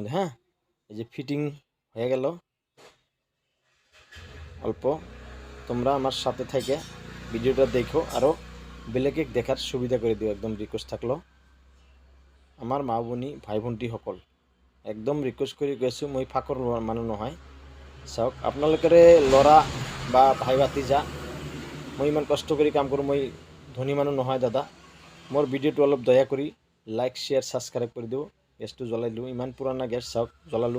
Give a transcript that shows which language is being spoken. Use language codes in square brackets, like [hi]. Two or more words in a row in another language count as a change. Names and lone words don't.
[bn] হ্যাঁ, এই যে ফিটিং হয়ে গেল অল্প। তোমরা আমার সাথে থেকে ভিডিওটা দেখো, আরও বেলেগে দেখার সুবিধা করে দিও, একদম রিকোয়েস্ট থাকলো। আমার মা বোনী ভাই ভন্টি সকল একদম রিকোয়েস্ট করে গেছো, [as] মই ফাঁকর মানুহ নহয়। চাওক আপোনালোকে ল'ৰা বা ভাই ভাতিজা, মই ইমান কষ্ট কৰি কাম কৰোঁ, মই ধনী মানুহ নহয় দাদা। মোৰ ভিডিঅ'টো অলপ দয়া কৰি [en] like share subscribe [bn] করে দিও। [as] গ্যাসটো জ্বলাই দিও, ইমান পুরানা গ্যাস চাওক জ্বলালো।